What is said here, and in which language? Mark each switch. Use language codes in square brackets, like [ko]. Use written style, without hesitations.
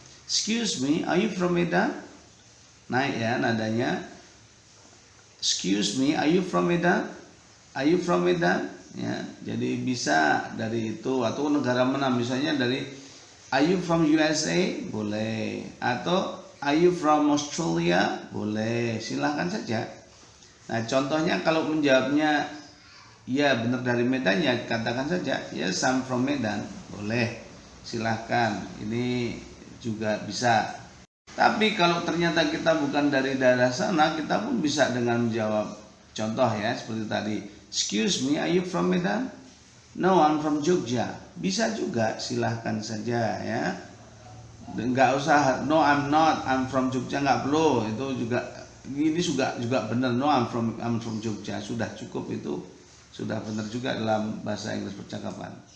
[en] Excuse me, are you from Medan? [id] Naik ya nadanya. [en] Excuse me, are you from Medan? Are you from Medan? [id] Ya, jadi bisa dari itu, atau negara mana, misalnya dari [en] are you from USA? [id] Boleh. [en] Atau are you from Australia? [id] Boleh. Silahkan saja. Nah, contohnya kalau menjawabnya ya benar dari Medan, ya katakan saja [en] yes, I'm from Medan. [id] Boleh. Silahkan. Ini juga bisa. Tapi kalau ternyata kita bukan dari daerah sana, kita pun bisa dengan menjawab. Contoh ya, seperti tadi. [en] Excuse me, are you from Medan? No, I'm from Jogja. [id] Bisa juga, silahkan saja ya. Enggak usah, [en] no I'm not, I'm from Jogja, [id] enggak perlu. Itu juga, ini juga benar, [en] no I'm from Jogja. [id] Sudah cukup, itu sudah benar juga dalam bahasa Inggris percakapan.